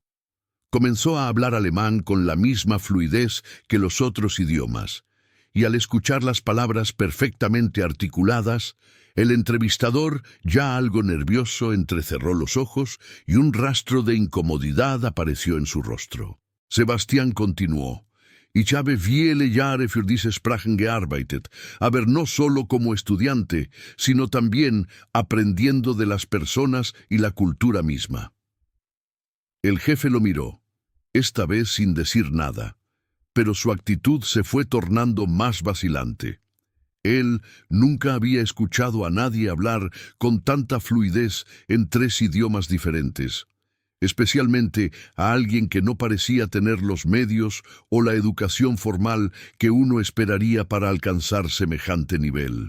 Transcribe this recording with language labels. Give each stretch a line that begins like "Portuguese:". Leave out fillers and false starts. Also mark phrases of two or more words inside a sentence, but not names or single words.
Spanish: Comenzó a hablar alemán con la misma fluidez que los otros idiomas, y al escuchar las palabras perfectamente articuladas, el entrevistador, ya algo nervioso, entrecerró los ojos y un rastro de incomodidad apareció en su rostro. Sebastián continuó:
German: «Ich habe viele Jahre für diese Sprachen gearbeitet, aber
Spanish: no solo como estudiante, sino también aprendiendo de las personas y la cultura misma». El jefe lo miró, esta vez sin decir nada, pero su actitud se fue tornando más vacilante. Él nunca había escuchado a nadie hablar con tanta fluidez en 3 idiomas diferentes, especialmente a alguien que no parecía tener los medios o la educación formal que uno esperaría para alcanzar semejante nivel.